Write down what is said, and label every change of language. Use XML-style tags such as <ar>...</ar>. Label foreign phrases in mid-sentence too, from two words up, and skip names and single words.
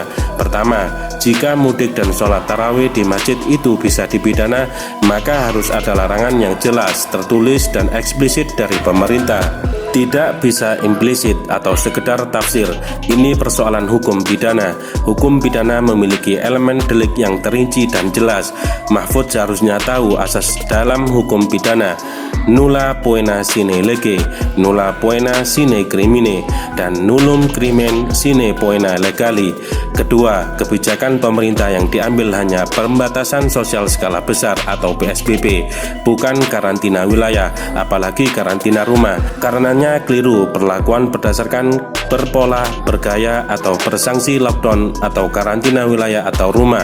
<id>Pertama, jika mudik dan sholat tarawih di masjid itu bisa dipidana, maka harus ada larangan yang jelas, tertulis dan eksplisit dari pemerintah. Tidak bisa implisit atau sekedar tafsir. Ini persoalan hukum pidana. Hukum pidana memiliki elemen delik yang terinci dan jelas. Mahfud seharusnya tahu asas dalam hukum pidana:</id> <la>nulla poena sine lege, nulla poena sine crimine, dan nullum crimen sine poena legali.</la> <id>Kedua, kebijakan pemerintah yang diambil hanya pembatasan sosial skala besar atau PSBB, bukan karantina wilayah, apalagi karantina rumah. Karenanya keliru perlakuan berdasarkan berpola, bergaya, atau bersanksi lockdown atau karantina wilayah atau rumah.</id>